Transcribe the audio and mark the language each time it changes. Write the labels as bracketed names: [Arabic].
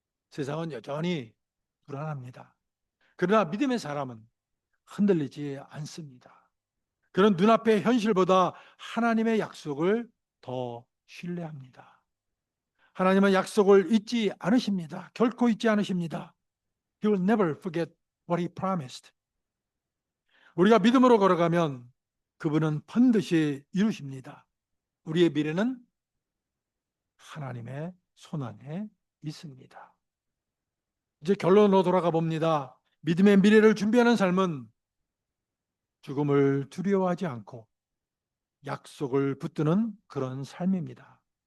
[Korean] 세상은 여전히 불안합니다. 그러나 믿음의 사람은 흔들리지 않습니다. 그런 눈앞의 현실보다 하나님의 약속을 더 신뢰합니다. 하나님은 약속을 잊지 않으십니다. 결코 잊지 않으십니다. [English] He will never forget what he promised. [Korean] 우리가 믿음으로 걸어가면 그분은 반드시 이루십니다. 우리의 미래는 하나님의 손안에 있습니다. 이제 결론으로 돌아가 봅니다. 믿음의 미래를 준비하는 삶은 죽음을 두려워하지 않고 약속을 붙드는 그런 삶입니다.